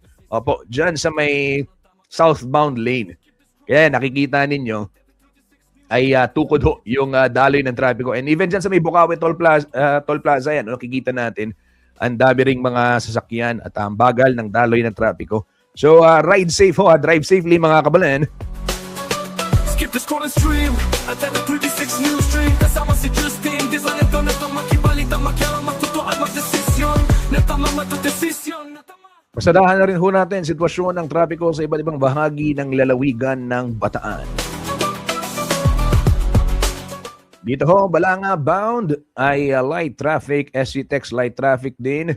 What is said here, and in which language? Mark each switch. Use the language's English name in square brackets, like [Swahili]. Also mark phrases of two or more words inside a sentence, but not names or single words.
[Filipino] Opo, dyan sa may southbound lane. Kaya nakikita ninyo ay tukod ho yung daloy ng trapiko. [English] And even [Filipino] dyan sa may Bocaue Toll Plaza yan, nakikita natin ang dami ring mga sasakyan at ang bagal ng daloy ng trapiko. So, [English] ride safe [Filipino] ho, [English] drive safely [Filipino] mga kabalan. [English] Skip the scroll and stream at TV36 News Stream. [Filipino] Kasama si Justin, di sa neto makibalita, makialam, matuto at magdesisyon. Natama, magdesisyon. Pasadahan na rin ho natin sitwasyon ng trapiko sa iba't ibang bahagi ng lalawigan ng Bataan. Dito ho, Balanga bound ay [English] light traffic, [Filipino] SCTEX [English] light traffic [Filipino] din.